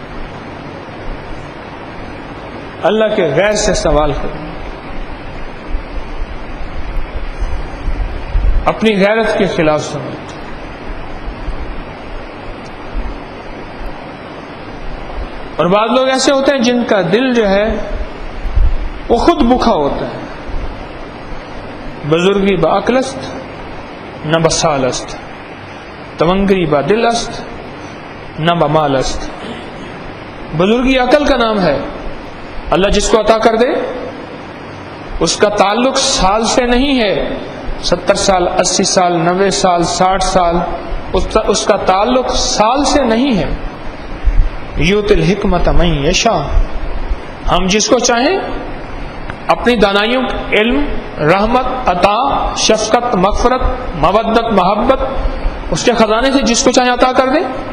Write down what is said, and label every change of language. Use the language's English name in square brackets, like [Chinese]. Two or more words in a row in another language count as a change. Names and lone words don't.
[Urdu] اللہ کے غیر سے سوال کرنا اپنی غیرت کے خلاف سمجھتے ہیں۔ اور بعض لوگ ایسے ہوتے ہیں جن کا دل جو ہے وہ خود بھوکا ہوتا ہے۔ [Persian] بزرگی با عقل است نہ بسال است، تمنگری با دل است نہ بمال است۔ [Urdu] بزرگی عقل کا نام ہے، اللہ جس کو عطا کر دے اس کا تعلق سال سے نہیں ہے، 70 سال، 80 سال، 90 سال، 60 سال، اس کا تعلق سال سے نہیں ہے۔ [Arabic] یوت الحکمت من یشاء، [Urdu] ہم جس کو چاہیں اپنی دانائیوں، علم، رحمت، عطا، شفقت، مغفرت، مودت، محبت، اس کے خزانے سے جس کو چاہیں عطا کر دیں۔